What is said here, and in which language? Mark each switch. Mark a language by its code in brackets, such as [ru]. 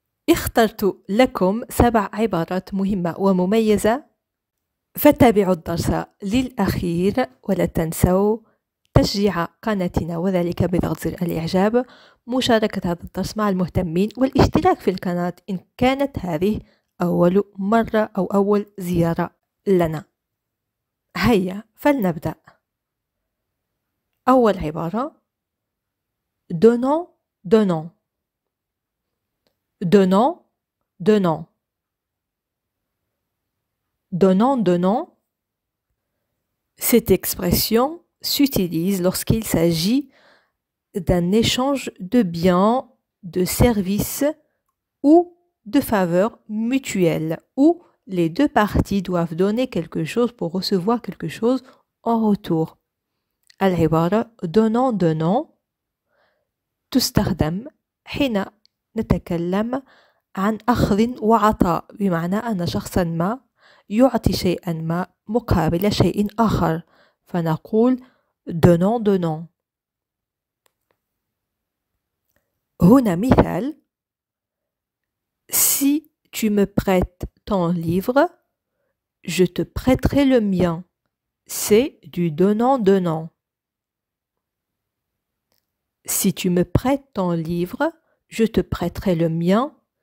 [ar] اخترت لكم 7 عبارات مهمة ومميزة، فتابعوا الدرس للأخير ولا تنسوا تشجيع قناتنا وذلك بضغط زر الإعجاب، مشاركة هذا الدرس مع المهتمين والاشتراك في القناة إن كانت هذه أول مرة أو أول زيارة لنا. هيا فلنبدأ. أول عبارة [fr] donnant donnant donnant donnant donnant donnant. Cette expression s'utilise lorsqu'il s'agit d'un échange de biens, de services ou de faveurs mutuelles, où les deux parties doivent donner quelque chose pour recevoir quelque chose en retour. [ar] العبارة donnant donnant تستخدم حين نتكلم عن أخذ وعطاء، بمعنى أن شخصا ما يعطي شيئا ما مقابل شيء آخر، فنقول donnant donnant. هنا مثال: [fr] Si tu me prêtes ton livre, je te prêterai le mien. C'est du donnant donnant. Si tu me prêtes ton livre, je te prêterai le mien.